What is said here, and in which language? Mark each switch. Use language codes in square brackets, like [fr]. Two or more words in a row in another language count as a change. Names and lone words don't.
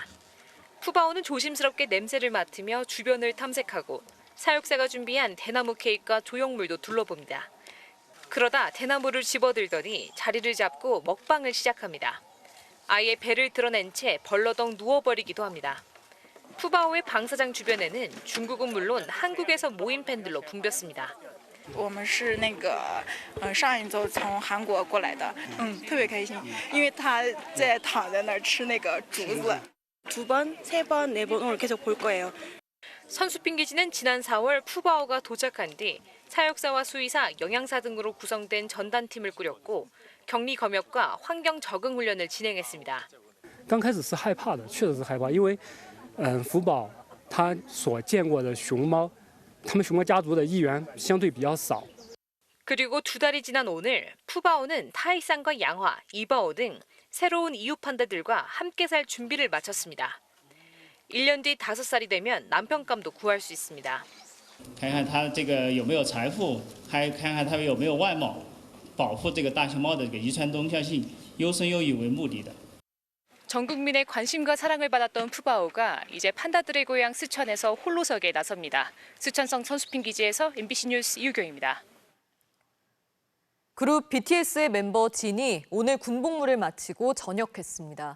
[ko] 푸바오는 조심스럽게 냄새를 맡으며 주변을 탐색하고 사육사가 준비한 대나무 케이크와 조형물도 둘러봅니다. 그러다 대나무를 집어들더니 자리를 잡고 먹방을 시작합니다. 아예 배를 드러낸 채 벌러덩 누워버리기도 합니다. 푸바오의 방사장 주변에는 중국은 물론 한국에서 모인 팬들로 붐볐습니다. [zh] 我们是那个上一周从韩国过来的，特别开心，因为他在躺在那儿吃那个竹子。 [ko] 2번, 3번, 4번 오늘 계속 볼 거예요. 선수핑 기지는 지난 4월 푸바오가 도착한 뒤 사육사와 수의사, 영양사 등으로 구성된 전단팀을 꾸렸고 격리 검역과 환경 적응 훈련을 진행했습니다. [zh] 刚开始是害怕的，确实是害怕，因为福宝他所见过的熊猫，他们熊猫家族的一员相对比较少。 [ko] 그리고 2달이 지난 오늘 푸바오는 타이산과 양화, 이바오 등 새로운 이웃 판다들과 함께 살 준비를 마쳤습니다. 1년 뒤 5살이 되면 남편감도 구할 수 있습니다. [zh] 看看它这个有没有财富，还看看它有没有外貌，保护这个大熊猫的这个遗传多样性，优生优育为目的的。 [ko] 전 국민의 관심과 사랑을 받았던 푸바오가 이제 판다들의 고향 스촨에서 홀로서기에 나섭니다. 수촨성 선수핑 기지에서 MBC 뉴스 이유경입니다. 그룹 BTS의 멤버 진이 오늘 군복무를 마치고 전역했습니다.